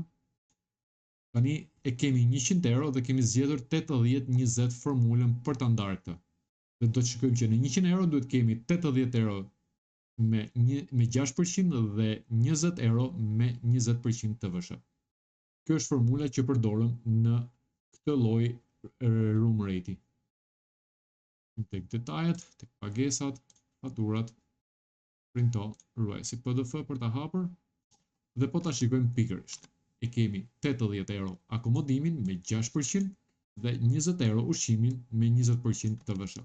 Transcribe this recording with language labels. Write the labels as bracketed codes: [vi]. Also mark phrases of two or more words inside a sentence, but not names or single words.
[sq] Tani e kemi 100 euro dhe kemi zgjedhur 80-20 formulën për ta ndarë këtë. Dhe do të shikojmë që në 100 euro duhet kemi 80 euro me 6% dhe 20 euro me 20% TVSH. Kjo është formula që përdorëm në këtë lloj [en] room rate-i. [sq] Tek detajet, tek pagesat, faturat, printo, ruaj si PDF për ta hapur dhe po ta shikojmë pikërisht. E kemi 80 euro akomodimin me 6% dhe 20 euro ushqimin me 20% TVSH.